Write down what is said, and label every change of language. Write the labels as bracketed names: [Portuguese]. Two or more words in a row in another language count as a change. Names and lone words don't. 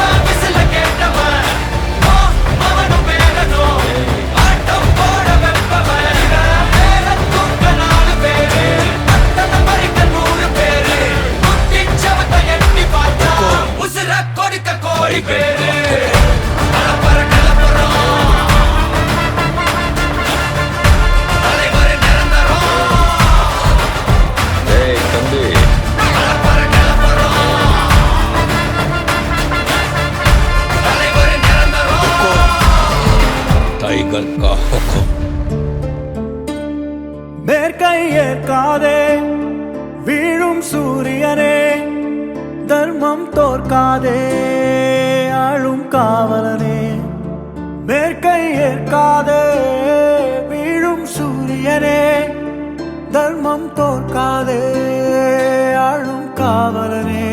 [Tamil] விசில கேட்டவன் அவனும் பேரனும் ஆட்டம் போட வெப்பவன் பேர தூக்க 4 பேரு பத்தன பறிக்க 100 பேரு குத்தி சவத்தை எட்டி பார்த்தா உசுர கொடுக்க கோடி பேரு அலப்பற கலப்பறம் தலைவர் நிரந்தரம் ஏய் தம்பி, அலப்பற கலப்பறம் தலைவர் நிரந்தரம் [Hindi] टाइगर का हुक्म। [Tamil] மேற்கை ஏற்காதே வீழும் சூரியனே தர்மம் தோற்காதே ஆளும் காவலனே மேற்கை ஏற்காதே வீழும் சூரியனே தர்மம் தோற்காதே ஆளும் காவலனே